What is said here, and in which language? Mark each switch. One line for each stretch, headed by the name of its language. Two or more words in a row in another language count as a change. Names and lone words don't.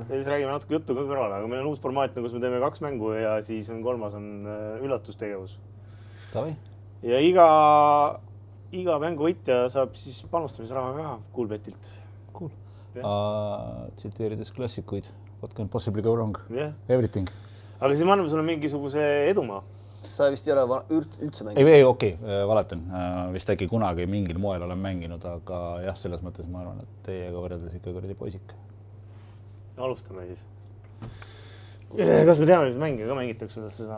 Estonian: Ja siis räägime natuke juttu ka kõrvale, aga meil on uus formaat, kus me teeme 2 mängu ja siis on 3. on üllatustegevus. Tavai. Ja iga mänguvõitja saab siis panustamisraha ka Coolbetilt. Cool. Tsiteerides klassikuid,
English: what can possibly go wrong? Everything.
Estonian: Aga siis me anname sulle mingisuguse edumaa. Sa vist ei ole üldse mänginud? Ei, okei, valatan. Vist äkki kunagi mingil moel olen mänginud, aga jah, selles mõttes ma arvan, et teiega võrreldes ikka kuradi poisik. Alustame siis. Kas me teame, mis mänge ka mängitakse seda?